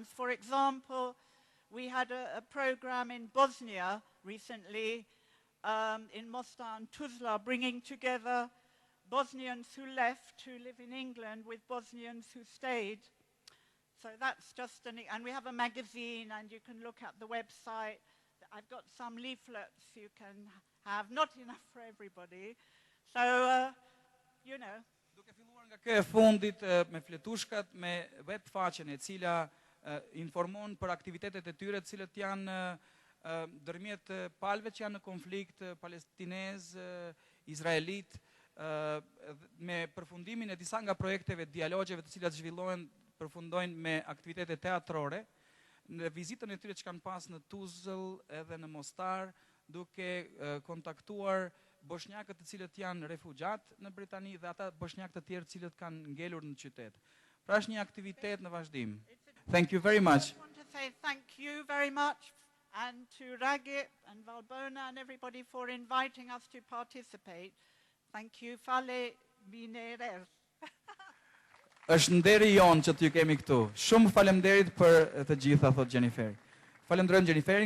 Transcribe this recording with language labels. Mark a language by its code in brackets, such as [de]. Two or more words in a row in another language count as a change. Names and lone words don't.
[en] For example, we had a program in Bosnia recently, in Mostar and Tuzla, bringing together Bosnians who left to live in England with Bosnians who stayed. So that's just and we have a magazine, and you can look at the website. I've got some leaflets you can have, not enough for everybody. So, you know. [sq] Duke filluar nga kjo e fundit me fletushkat, me web faqen e cila informon për aktivitetet e tyre, të cilët janë ndërmjet palëve që janë në konflikt, palestinez, izraelit, me përfundimin e disa nga projekteve, dialogjeve të cilat zhvillohen, përfundojnë me aktivitete teatrore, në vizitën e tyre që kanë pas në Tuzl edhe në Mostar, duke kontaktuar bosnjakët të cilët janë refugjat në Britani dhe ata bosnjakët të tjerë të cilët kanë ngelur në qytet. Pra është një aktivitet në vazhdim. [en] Thank you very much. I want to say thank you very much, and to Ragip and Valbona and everybody for inviting us to participate. Thank you, [sq] Fale Binerer. Është nderi jonë që t'ju kemi këtu. Shumë faleminderit për të gjitha, thot Jennifer. Falenderojmë Jenniferin.